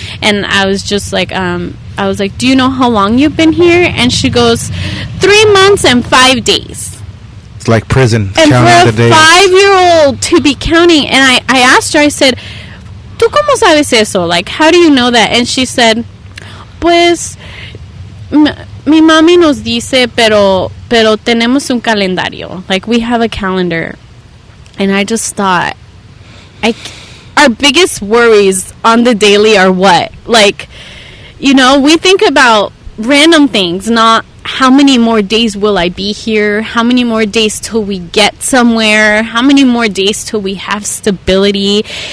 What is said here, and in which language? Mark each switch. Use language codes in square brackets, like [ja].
[en] And I was just like, I was like, do you know how long you've been here? And she goes, 3 months and 5 days. It's like prison. And for a 5-year-old to be counting, and I asked her, I said, [es] ¿Tú cómo sabes eso? [en] Like, how do you know that? And she said, [es] pues, mi mami nos dice, pero tenemos un calendario. [en] Like, we have a calendar. And I just thought, our biggest worries on the daily are what? Like, we think about random things, not how many more days will I be here? How many more days till we get somewhere? How many more days till we have stability?